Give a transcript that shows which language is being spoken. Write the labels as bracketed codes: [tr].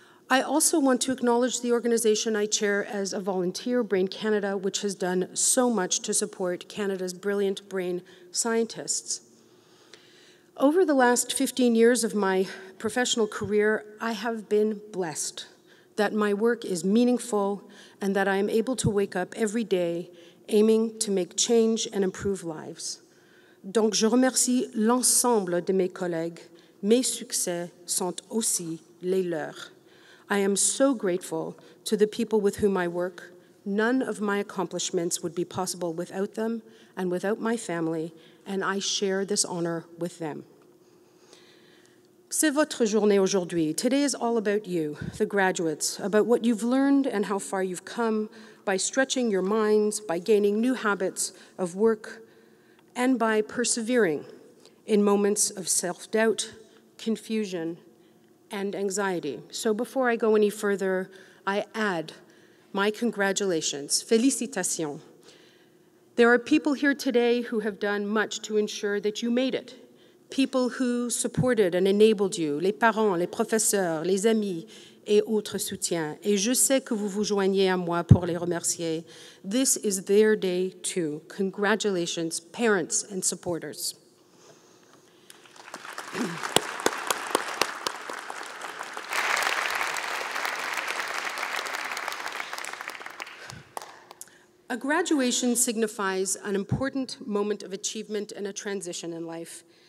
[en] I also want to acknowledge the organization I chair as a volunteer, Brain Canada, which has done so much to support Canada's brilliant brain scientists. Over the last 15 years of my professional career, I have been blessed that my work is meaningful and that I am able to wake up every day aiming to make change and improve lives. [fr] Donc je remercie l'ensemble de mes collègues. Mes succès sont aussi les leurs. [en] I am so grateful to the people with whom I work. None of my accomplishments would be possible without them and without my family, and I share this honor with them. [fr] C'est votre journée aujourd'hui. [en] Today is all about you, the graduates, about what you've learned and how far you've come by stretching your minds, by gaining new habits of work, and by persevering in moments of self-doubt, confusion, and anxiety. So before I go any further, I add my congratulations, félicitations. There are people here today who have done much to ensure that you made it. People who supported and enabled you, [fr] les parents, les professeurs, les amis, et autres soutiens. Et je sais que vous vous joignez à moi pour les remercier. [en] This is their day too. Congratulations, parents and supporters. A graduation signifies an important moment of achievement and a transition in life.